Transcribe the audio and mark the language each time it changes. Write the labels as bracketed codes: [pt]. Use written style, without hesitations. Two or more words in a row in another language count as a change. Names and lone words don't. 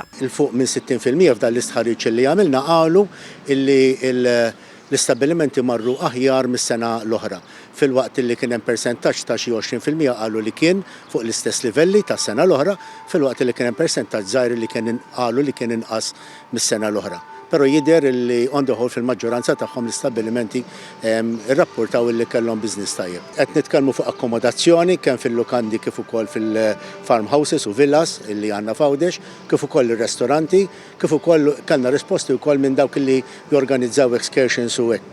[mt] Il-fuq minn 60% f'dan l-istħarriċ li għamilna qalu illi l-istabbilimenti marru aħjar mis-sena l-oħra. Fil-waqt li kien hemm persentaġġ ta' xi 20% qalu li kien fuq l-istess livelli tas sena l-oħra, fil-waqt li kien hemm persentaġġ żgħir li kien qalu li kien inqas mis-sena l-oħra. Però jidher li [en] on the whole [mt] fil-maġġoranza tagħhom l-istabbilimenti irrapportaw li kellhom business tajjeb. Qed nitkellmu fuq akkomodazzjoni kemm fil-lukandi kif ukoll fil-farmhouses u villas li għandna f'Għawdex, kif ukoll ir-restoranti, kif ukoll kellna risposti wkoll minn dawk li jorganizzaw excursions u hekk.